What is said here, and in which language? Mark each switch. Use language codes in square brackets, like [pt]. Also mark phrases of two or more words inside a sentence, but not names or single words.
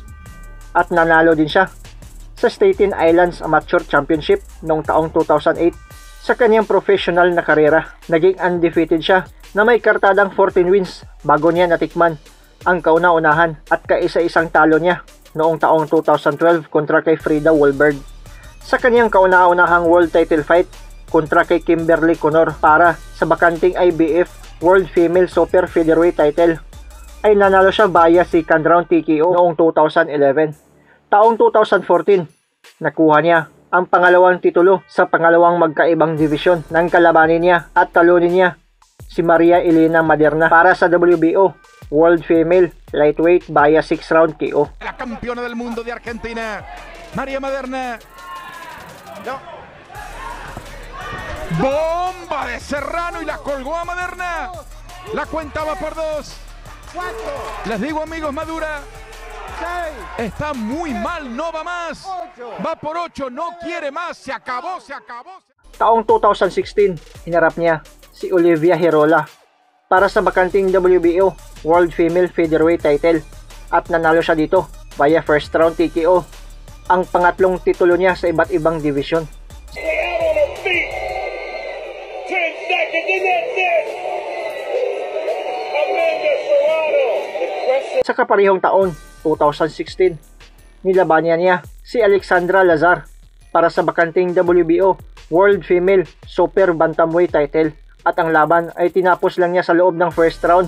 [tl] At nanalo din siya sa Staten Islands Amateur Championship noong taong 2008. Sa kanyang professional na karera, naging undefeated siya na may kartadang 14 wins bago niya natikman ang kauna-unahan at kaisa-isang talo niya noong taong 2012 kontra kay Frida Wahlberg. Sa kanyang kauna-unahang [en] world title fight [tl] kontra kay Kimberly Connor para sa bakanting IBF World Female Super Featherweight title ay nanalo siya [en] via second round TKO [tl] noong 2011. Taong 2014, nakuha niya ang pangalawang titulo sa pangalawang magkaibang division ng kalabanin niya at talunin niya si Maria Elena Maderna para sa WBO World Female Lightweight [en] via 6 round KO. [es] La campeona del mundo de Argentina, María Maderna. No. Bomba de Serrano y la colgó a Maderna. La cuenta va por 2. Les digo amigos, Madura está muy mal, no va más. Va por 8, no quiere más. Se acabó, se acabó. [tl] Taong 2016, hinarap niya si Olivia Herola para sa bakanting WBO World Female Featherweight title at nanalo siya dito [en] via first round TKO, [tl] ang pangatlong titulo niya sa iba't ibang division. Sa kaparehong taon, 2016, nilaban niya si Alexandra Lazar para sa bakanting WBO World Female Super Bantamweight title at ang laban ay tinapos lang niya sa loob ng [en] first round.